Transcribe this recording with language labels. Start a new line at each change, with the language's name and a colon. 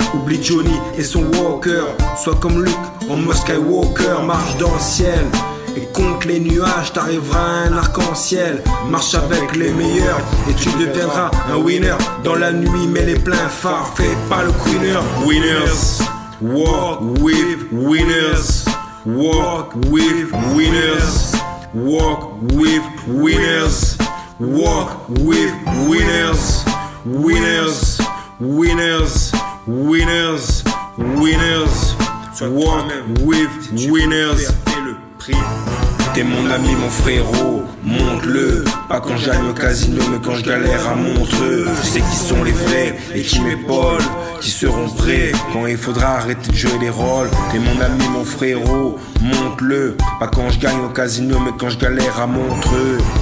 French: Oublie Johnny et son Walker. Sois comme Luke en mode Skywalker. Marche dans le ciel et contre les nuages, t'arriveras à un arc-en-ciel. Marche avec les meilleurs et tu deviendras un winner. Dans la nuit, mets les pleins phares, fais pas le queener.
English: Winners, walk with winners. Walk with winners. Walk with winners. Walk with winners. Winners, winners, winners, winners. Walk with winners.
French: T'es mon ami, mon frérot, montre-le. Pas quand j'aille au casino, mais quand je galère à Montreux. Je sais qui sont les vrais et qui m'épaulent, qui seront prêts quand il faudra arrêter de jouer les rôles. T'es mon ami, mon frérot, montre-le. Pas quand je gagne au casino, mais quand je galère à Montreux.